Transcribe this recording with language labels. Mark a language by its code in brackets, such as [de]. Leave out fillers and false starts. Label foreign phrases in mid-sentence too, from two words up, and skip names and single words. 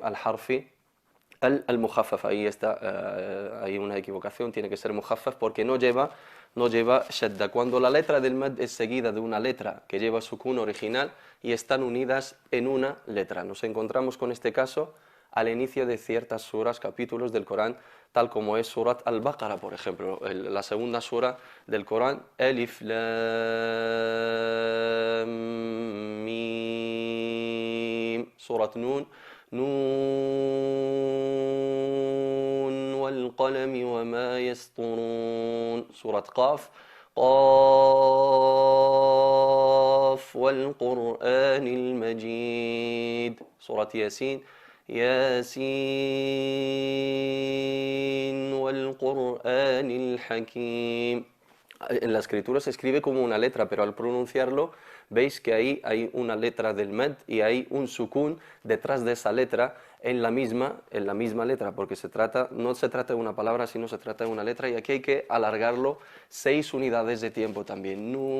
[es] Es [ar] اللازم الحرفي المخفف, [es] ahí está, hay una equivocación, tiene que ser mujaffaf porque no lleva shadda. Cuando la letra del mad es seguida de una letra que lleva sukun original y están unidas en una letra. Nos encontramos con este caso al inicio de ciertas suras, capítulos del Corán, tal como es Surat al-Baqarah, por ejemplo, la segunda sura del Corán, Alif [ar] الم سورة ن ن والقلم وما يسطرون سورة ق, قاف والقرآن المجيد سورة ياسين ياسين والقرآن الحكيم. [es] En la escritura se escribe como una letra, pero al pronunciarlo veis que ahí hay una letra del mad y hay un sukun detrás de esa letra en la misma letra, porque no se trata de una palabra, sino se trata de una letra y aquí hay que alargarlo 6 unidades de tiempo también.